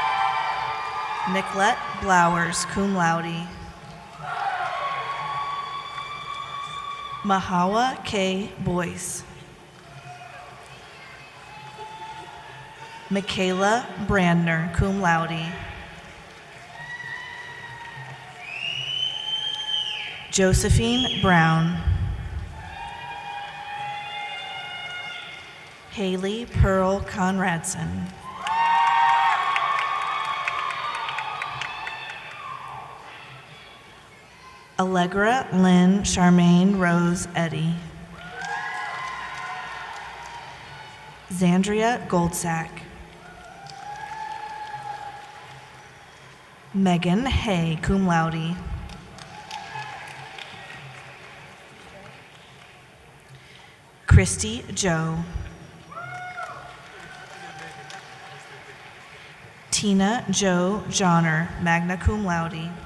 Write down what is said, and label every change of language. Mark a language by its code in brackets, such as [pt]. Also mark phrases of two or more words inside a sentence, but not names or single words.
[en] Nicolette Blowers, [la] cum laude. [en] Mahawa K. Boyce. Michaela Brandner, [la] cum laude. [en] Josephine Brown. Haley Pearl Conradson. Allegra Lynn Charmaine Rose Eddy. Zandria Goldsack. Megan Hay, [la] cum laude. [en] Christy Joe. Tina Jo Johnner, [la] magna cum laude.